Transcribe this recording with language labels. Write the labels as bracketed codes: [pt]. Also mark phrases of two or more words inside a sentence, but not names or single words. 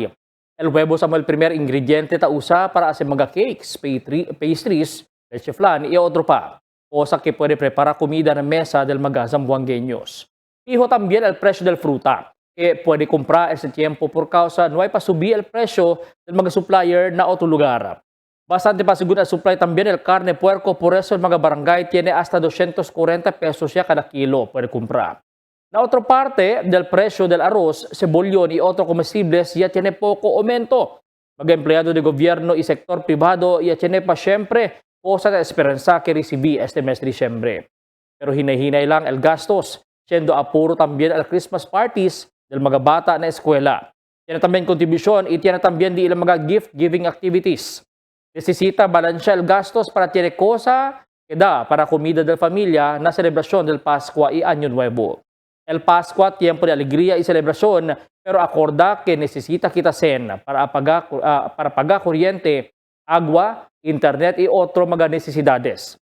[cbk] El huevo es el primer ingrediente que usa para hacer mga cakes, pastries, leche flan y otro pa. Cosa que puede preparar comida en mesa del mga zamboangueños. Fijo también el precio del fruta, que puede comprar ese tiempo por causa no hay pa subir el precio del mga supplier na otro lugar. Bastante pa seguro el supply también el carne puerco, por eso el mga barangay tiene hasta 240 pesos ya cada kilo puede comprar. La otra parte del precio del arroz, cebollón y otros comestibles ya tiene poco aumento. Mga empleado de gobierno y sector privado ya tiene pa siempre cosa de esperanza que recibí este mes de diciembre. Pero hinay-hinay lang el gastos, siendo apuro también el [en] Christmas parties [cbk] del mga bata na eskwela. Tiene también contribution y tiene también di ilang mga [en] gift-giving activities. [cbk] Necesita balancear el gastos para tiene cosa que da para comida de familia na celebración del Pascua y Año Nuevo. El Pascua, tiempo de alegría y celebración, pero acorda que necesita quitasen para pagar kuryente, agua, internet y otro mga necesidades.